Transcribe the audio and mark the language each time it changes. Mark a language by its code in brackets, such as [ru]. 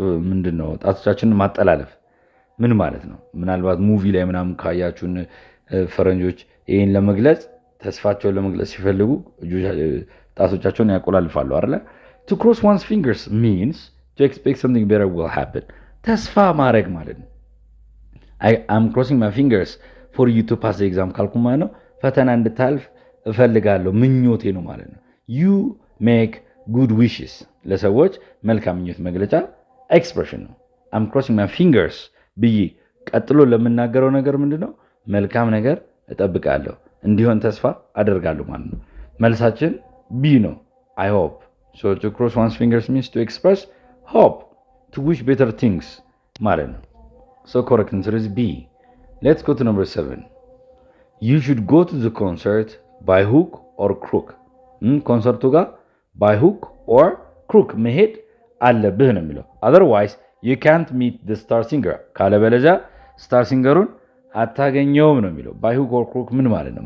[am] ምንድን ነው ጣቶቻችንን ማጠላለፍ ምን ማለት ነው? ምናልባት ሙቪ ላይ ምናምን ካያችሁን ፈረንጆች ይህን ለመግለጽ ተስፋቸውን ለመግለጽ ሲፈልጉ ጣቶቻቸውን ያቆላልፋሉ አይደለ? [en] to cross one's fingers means to expect something better will happen ተስፋ ማድረግ ማለት ነው። I'm crossing my fingers for you to pass the exam ካልኩ ማለት ነው ፈተና እንድታልፍ እፈልጋለሁ ምኞቴ ነው ማለት ነው። you make good wishes ለሰዎች መልካም ምኞት መግለጫ ኤክስፕሬሽን ነው። I'm crossing my fingers ብዬ ቀጥሎ ለምናገረው ነገር ምንድነው? [am] መልካም ነገር እጠብቃለሁ እንዲሆን ተስፋ አደርጋለሁ ማለት ነው። መልሳችን ቢ ነው። I hope. [en] So to cross one's fingers means to express hope, to wish better things ማለት ነው። So correct answer is B. Let's go to number 7. You should go to the concert by hook or crook. ኮንሰርቱ ጋር by hook or crook መሄድ አለብህ ነው የሚለው። Otherwise you can't meet the star singer. [am] ካለበለዚያ ስታር ሲንገሩን አታገኘውም ነው የሚለው። by hook or crook ምን ማለት ነው?